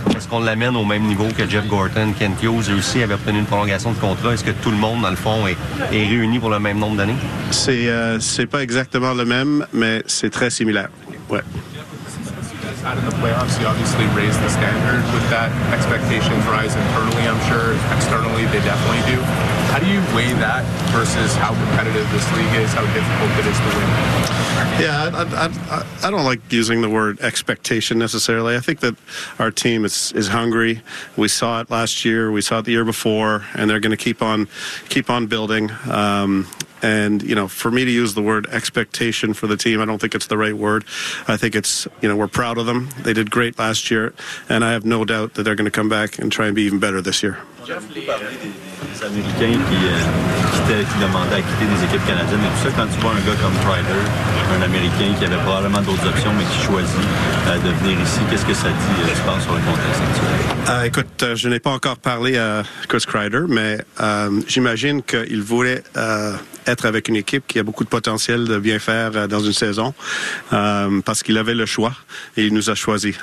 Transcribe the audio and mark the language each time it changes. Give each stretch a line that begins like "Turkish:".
French: Est-ce qu'on l'amène au même niveau que Jeff Gorton, Kent Hughes a aussi avait obtenu une prolongation de contrat? Est-ce que tout le monde, dans le fond, est réuni pour le même nombre d'années? C'est pas exactement le même, mais c'est très similaire. Ouais.
English: In the playoffs, you obviously raise the standard with that. Expectations rise internally, I'm sure. Externally, they definitely do. How do you weigh that versus how competitive this league is, how difficult it is to win? Yeah, I don't like using the word expectation necessarily. I think that our team is hungry. We saw it last year. We saw it the year before, and they're going to keep on building. And, you know, for me to use the word expectation for the team, I don't think it's the right word. I think it's, you know, we're proud of them. They did great last year, and I have no doubt that they're going to come back and try and be even better this year.
French: Les Américains qui demandaient à quitter des équipes canadiennes et tout ça, quand tu vois un gars comme Ryder, un Américain qui avait probablement d'autres options mais qui choisit de venir ici, qu'est-ce que ça dit, tu penses, sur le contexte actuel? Écoute, je n'ai pas encore parlé à Chris Kreider, mais j'imagine qu'il voulait être avec une équipe qui a beaucoup de potentiel de bien faire dans une saison, parce qu'il avait le choix et il nous a choisi.